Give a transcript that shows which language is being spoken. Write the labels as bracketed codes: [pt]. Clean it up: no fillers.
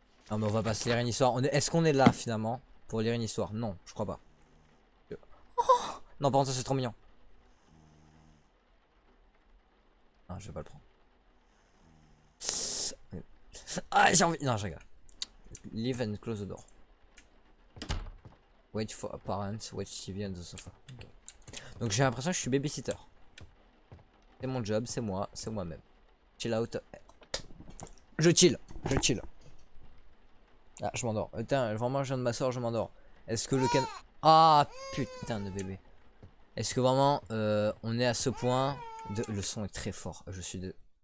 [fr] Non, mais on va pas se lire une histoire. Est-ce qu'on est là finalement pour lire une histoire? Non, je crois pas. Oh non, par contre, ça c'est trop mignon. Non, je vais pas le prendre. Ah, j'ai envie. Non, je rigole. [en] Leave and close the door. Wait for a parent, watch TV on the sofa. Okay. [fr] Donc j'ai l'impression que je suis babysitter. C'est mon job, c'est moi-même. [en] Chill out. [fr] Je chill. Ah, je m'endors. Putain, vraiment, je viens de m'asseoir, je m'endors. Est-ce que le can. Ah, putain de bébé. Est-ce que vraiment, on est à ce point de. Le son est très fort. Je suis de.